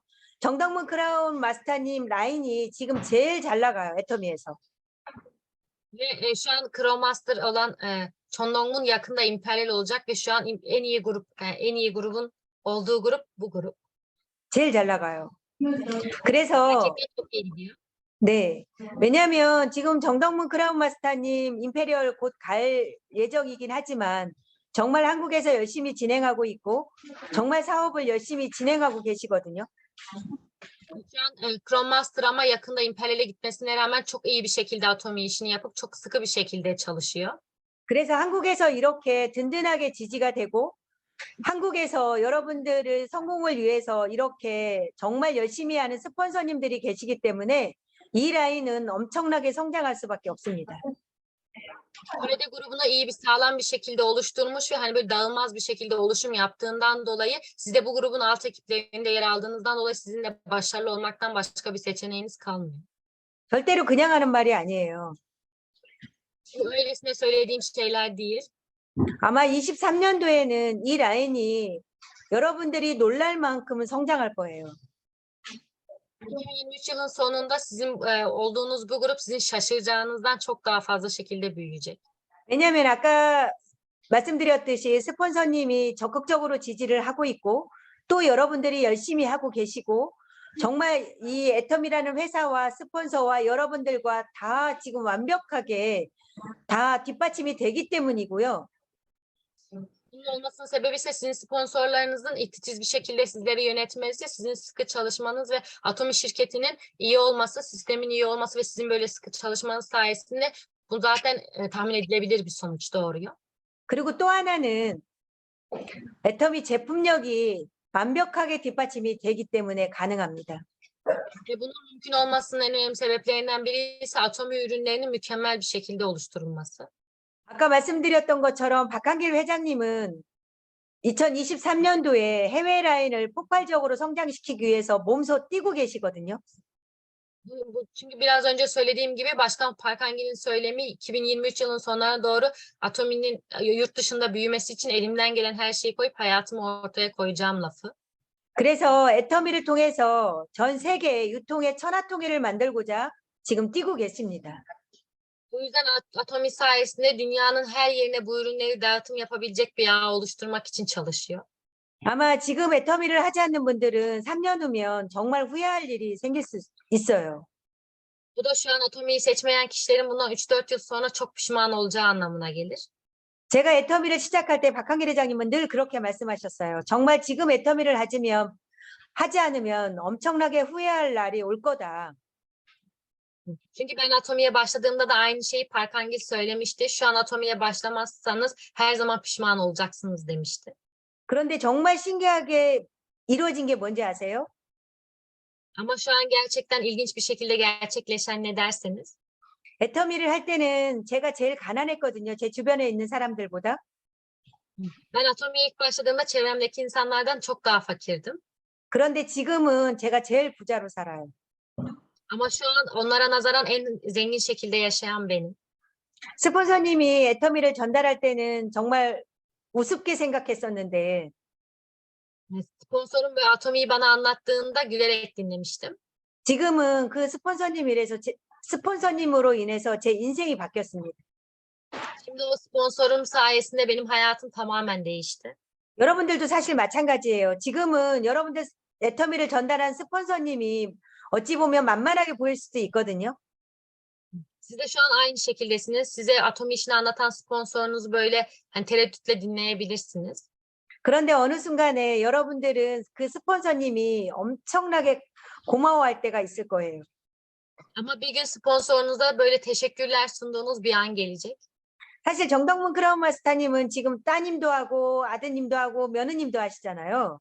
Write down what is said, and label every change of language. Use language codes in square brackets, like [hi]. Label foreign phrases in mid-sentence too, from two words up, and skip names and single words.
[ko] 정덕문 크라운 마스터님 라인이 지금 제일 잘 나가요, 애터미에서. [tr] Ve şu an Crow Master olan Chon Dong-mun yakında imperial olacak ve şu an en iyi grup, en iyi grubun olduğu grup bu grup. [ko] 제일 잘 나가요. 그래서 [tr] Gerçekten çok iyi gidiyor. [ko] 네. 왜냐하면 지금 정덕문 크라운 마스터님 임페리얼 곧 갈 예정이긴 하지만 정말 한국에서 열심히 진행하고 있고 정말 사업을 열심히 진행하고 계시거든요. [tr] Şu an Crow Master ama yakında imperial'e gitmesine rağmen çok iyi bir şekilde Atomi işini yapıp çok sıkı bir şekilde çalışıyor. [ko] 그래서 한국에서 이렇게 든든하게 지지가 되고 한국에서 여러분들의 성공을 위해서 이렇게 정말 열심히 하는 스폰서님들이 계시기 때문에 이 라인은 엄청나게 성장할 수밖에 없습니다. [tr] Kore'de grubunu iyi bir sağlam bir şekilde oluşturmuş ve hani böyle dağılmaz bir şekilde oluşum yaptığından dolayı siz de bu grubun alt ekiplerinde yer aldığınızdan dolayı sizin de başarılı olmaktan başka bir seçeneğiniz kalmıyor. [ko] 절대로 그냥 하는 말이 아니에요. [tr] Bu öylesine söylediğim şeyler değil. [ko] 아마 23년도에는 이 라인이 여러분들이 놀랄 만큼은 성장할 거예요. [tr] 2023 yılın sonunda sizin olduğunuz bu grup sizin şaşıracağınızdan çok daha fazla şekilde büyüyecek. [ko] 왜냐하면 아까 말씀드렸듯이 스폰서님이 적극적으로 지지를 하고 있고 또 여러분들이 열심히 하고 계시고 정말 이 애텀이라는 회사와 스폰서와 여러분들과 다 지금 완벽하게 다 뒷받침이 되기 때문이고요. [tr] Bunun olmasının sebebi ise sizin sponsorlarınızın titiz bir şekilde sizleri yönetmesi, sizin sıkı çalışmanız ve Atomi şirketinin iyi olması, sistemin iyi olması ve sizin böyle sıkı çalışmanız sayesinde bu zaten tahmin edilebilir bir sonuç doğuruyor. [ko] 그리고 또 하나는 애텀이 제품력이 완벽하게 뒷받침이 되기 때문에 가능합니다. [tr] Ve bunun mümkün olmasının en önemli sebeplerinden biri ise Atomi ürünlerinin mükemmel bir şekilde oluşturulması. [ko] 아까 말씀드렸던 것처럼 박한길 회장님은 2023년도에 해외 라인을 폭발적으로 성장시키기 위해서 몸소 뛰고 계시거든요. [tr] Çünkü biraz önce söylediğim gibi Başkan Parkangil'in söylemi 2023 yılının sonlarına doğru Atomi'nin yurt dışında büyümesi için elimden gelen her şeyi koyup hayatımı ortaya koyacağım lafı. [ko] 그래서 애터미를 통해서 전 세계 유통의 천하통일을 만들고자 지금 뛰고 계십니다. [tr] Bu yüzden Atomi sayesinde dünyanın her yerine bu ürünleri dağıtım yapabilecek bir ağ oluşturmak için çalışıyor. [ko] 아마 지금 애터미를 하지 않는 분들은 3년 후면 정말 후회할 일이 생길 수 있어요. [tr] Bu da şu an Atomi'yi seçmeyen kişilerin bundan 3-4 yıl sonra çok pişman olacağı anlamına gelir. [ko] 제가 애터미를 시작할 때 박한길 회장님은 늘 그렇게 말씀하셨어요. 정말 지금 애터미를 하지 않으면 엄청나게 후회할 날이 올 거다. [tr] Çünkü ben Atomi'ye başladığımda da aynı şeyi Parkangil söylemişti. Şu an Atomi'ye başlamazsanız her zaman pişman olacaksınız demişti. [ko] 그런데 정말 신기하게 이루어진 게 뭔지 아세요? [tr] Ama şu an gerçekten ilginç bir şekilde gerçekleşen ne derseniz, [ko] 애터미를 할 때는 제가 제일 가난했거든요. 제 주변에 있는 사람들보다. [tr] ben Atomi'ye ilk başladığımda çevremdeki insanlardan çok daha fakirdim. [ko] 그런데 지금은 제가 제일 부자로 살아요. [tr] Ama şu an onlara nazaran en zengin şekilde yaşayan benim. [ko] 스폰서님이 애터미를 전달할 때는 정말 우습게 생각했었는데 [tr] Sponsorum ve Atomi'yi bana anlattığında gülerek dinlemiştim. [ko] 지금은 그 스폰서님으로 인해서 제 인생이 바뀌었습니다. [tr] Şimdi o sponsorum sayesinde benim hayatım tamamen değişti. [ko] 여러분들도 사실 마찬가지예요. 지금은 여러분들 애터미를 전달한 스폰서님이 어찌 보면 만만하게 보일 수도 있거든요. [tr] Siz de şu an aynı şekildesiniz. Size Atomi işini anlatan sponsorunuzu böyle hani tereddütle dinleyebilirsiniz. [ko] 그런데 어느 순간에 여러분들은 그 스폰서님이 엄청나게 고마워할 때가 있을 거예요. [tr] Ama bir gün sponsorunuza böyle teşekkürler sunduğunuz bir an gelecek. [ko] 사실 정덕문 크라운 마스터님은 지금 따님도 하고 아드님도 하고 며느님도 하시잖아요.